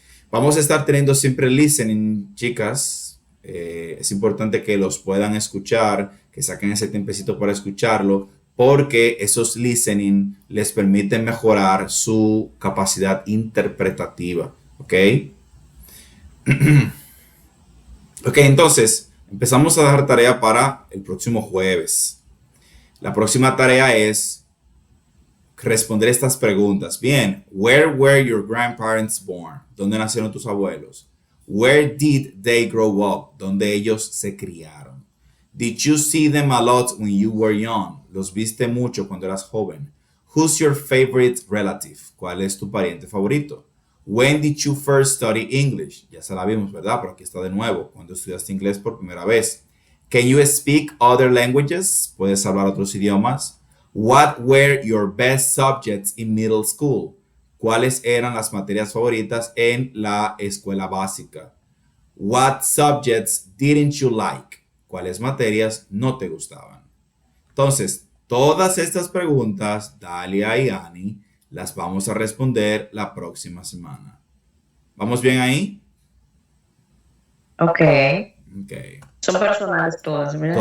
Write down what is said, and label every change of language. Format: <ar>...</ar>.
<es>Vamos a estar teniendo siempre listening, chicas. Es importante que los puedan escuchar, que saquen ese tiempecito para escucharlo, porque esos listening les permiten mejorar su capacidad interpretativa. ¿Ok? Ok, entonces empezamos a dar tarea para el próximo jueves. La próxima tarea es responder estas preguntas.</es> <en>Bien, where were your grandparents born?</en> <es>¿Dónde nacieron tus abuelos?</es> <en>Where did they grow up?</en> <es>¿Dónde ellos se criaron?</es> <en>Did you see them a lot when you were young?</en> <es>¿Los viste mucho cuando eras joven?</es> <en>Who's your favorite relative?</en> <es>¿Cuál es tu pariente favorito?</es> <en>When did you first study English?</en> <es>Ya se la vimos, ¿verdad? Pero aquí está de nuevo. ¿Cuándo estudiaste inglés por primera vez?</es> <en>Can you speak other languages?</en> <es>¿Puedes hablar otros idiomas?</es> <en>What were your best subjects in middle school?</en> <es>¿Cuáles eran las materias favoritas en la escuela básica?</es> <en>What subjects didn't you like?</en> <es>¿Cuáles materias no te gustaban? Entonces, todas estas preguntas, Dalia y Ani, las vamos a responder la próxima semana. ¿Vamos bien ahí? Ok. Ok. Son personales todas, ¿verdad?</es>